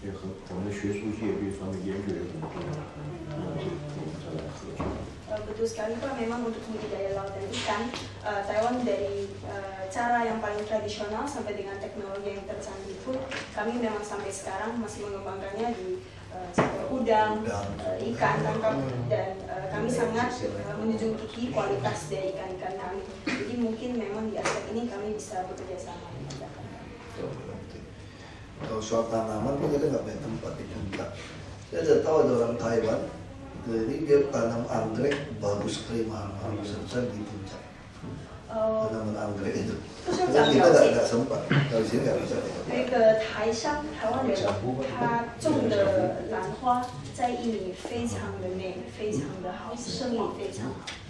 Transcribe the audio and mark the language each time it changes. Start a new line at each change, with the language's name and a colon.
Chinese: 也和我们的学术界对方面研究也很多，我们再来合作。
Indonesian: Betul sekali Pak, memang untuk budidaya laut dan ikan, Taiwan dari cara yang paling tradisional sampai dengan teknologi yang tercanggih pun kami memang sampai sekarang masih mengembangkannya di sektor udang, ikan tangkap, dan kami sangat menjunjung tinggi kualitas dari ikan-ikan kami. Jadi mungkin memang di aspek ini kami bisa bekerja sama dengan Jakarta. Kalau soal tanaman pun kita nggak punya tempat di puncak. Saya sudah tahu ada orang Taiwan, jadi dia tanam anggrek bagus sekali mahal-mahal besar di puncak. Tanaman anggrek itu. Kita nggak sempat, kalau di sini nggak bisa.
Chinese: 那个台湾人，他种的兰花在印尼非常的美，非常的好，生意非常好。